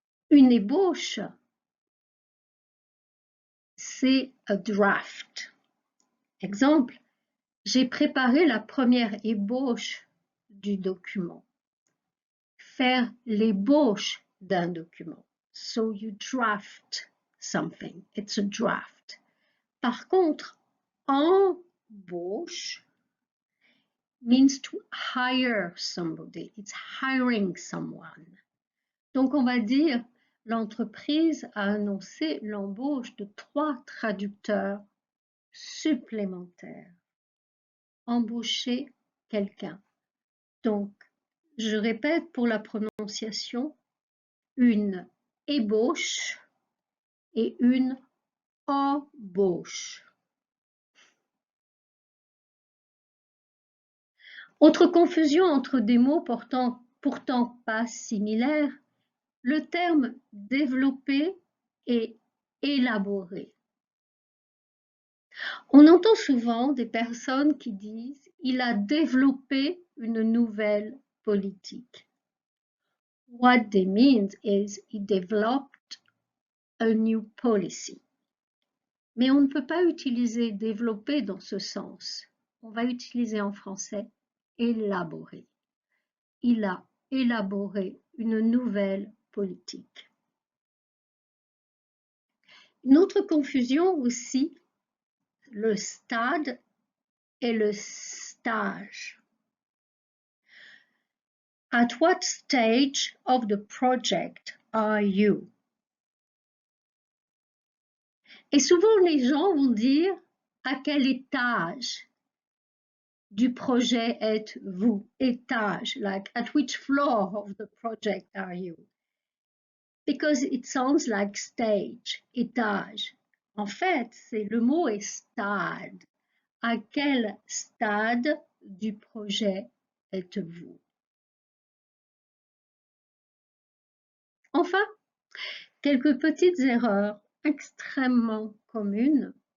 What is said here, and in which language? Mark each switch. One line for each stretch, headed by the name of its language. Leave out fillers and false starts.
French: Une ébauche, c'est
English: a draft.
French: Exemple, j'ai préparé la première ébauche du document. Faire l'ébauche d'un document.
English: So you draft something. It's a draft.
French: Par contre,
English: embauche means to hire somebody. It's hiring someone.
French: Donc, on va dire, l'entreprise a annoncé l'embauche de 3 traducteurs supplémentaires. Embaucher quelqu'un. Donc, je répète pour la prononciation, une ébauche et une embauche. Autre confusion entre des mots pourtant pas similaires, le terme développer et élaborer. On entend souvent des personnes qui disent « il a développé une nouvelle politique ».
English: What they mean is he developed a new policy.
French: Mais on ne peut pas utiliser développer dans ce sens. On va utiliser en français élaborer. Il a élaboré une nouvelle politique. Une autre confusion aussi, le stade et le stage.
English: At what stage of the project are you?
French: Et souvent les gens vont dire à quel étage du projet êtes-vous?
English: Étage, like at which floor of the project are you? Because it sounds like stage, étage.
French: En fait, c'est le mot est stade. À quel stade du projet êtes-vous? Enfin, quelques petites erreurs extrêmement communes.